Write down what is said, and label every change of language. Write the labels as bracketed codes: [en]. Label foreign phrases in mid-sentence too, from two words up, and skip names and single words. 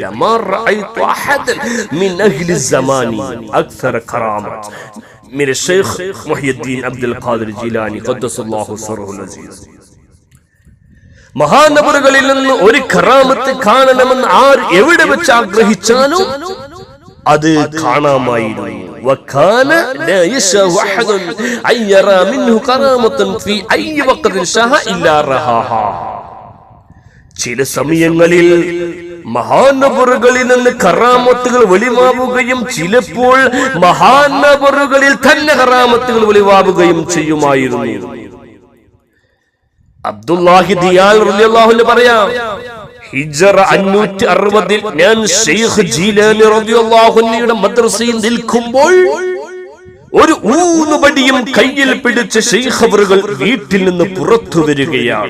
[ar] ما رأيت أحدا من أهل زماني أكثر كرامة من شيخ محيي الدين عبد القادر جيلاني قدس الله سره العزيز. [ml] മഹാനബറുകളിൽ നിന്ന് ഒരു കറാമത്ത് കാണണമെന്ന് ആർ എവിടെ വെച്ച് ആഗ്രഹിച്ചാലും അത് കാണാമായിരുന്നു. [ar] وكان لا يشاء أحد أن يرى منه كرامة في أي وقت شاء إلا رآها. [ml] ചില സമയങ്ങളിൽ മഹാനബറുകളിൽ നിന്ന് കറാമത്തുകൾ വെളിവാവുകയും ചിലപ്പോൾ മഹാനബറുകളിൽ തന്നെ കറാമത്തുകൾ വെളിവാവുകയും ചെയ്യുമായിരുന്നു. അബ്ദുല്ലാഹി ദിയാൽ [ar] رضي الله عنه [ml] പറയാം, ഹിജ്റ 560 ഞാൻ ശൈഖ് ജീലാനി [ar] رضي الله عنه [ml] മദ്രസയിൽ നിൽക്കുമ്പോൾ ഒരു ഊന്നുവടിയും കയ്യിൽ പിടിച്ച് ശൈഖ് അവറുകൾ വീട്ടിൽ നിന്ന് പുറത്തു വരികയാണ്.